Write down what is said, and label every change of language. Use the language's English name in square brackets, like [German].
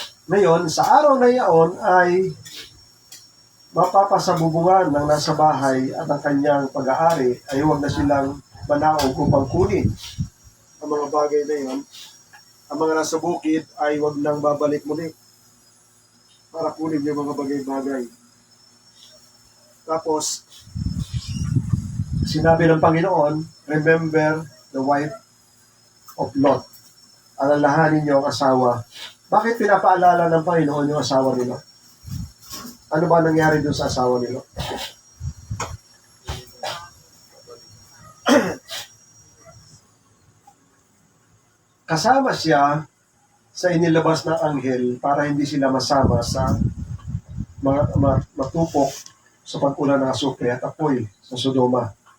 [Filipino] Ngayon, sa araw na iyon ay mapapasabubungan ng nasa bahay at ang kanyang pag-aari ay huwag na silang manaog upang kunin ang mga bagay na iyon. Ang mga nasa bukid ay huwag nang babalik muli para kunin yung mga bagay-bagay. Tapos, sinabi ng Panginoon, [English] remember the wife of Lot. [Filipino] Alalahanin niyo ang asawa. Bakit pinapaalala ng Panginoon yung asawa ni Lot? Ano ba nangyari dun sa asawa ni Lot? Kasama siya sa inilabas ng anghel para hindi sila masama sa matupok sa pag-ulan ng asupre at apoy sa Sodoma.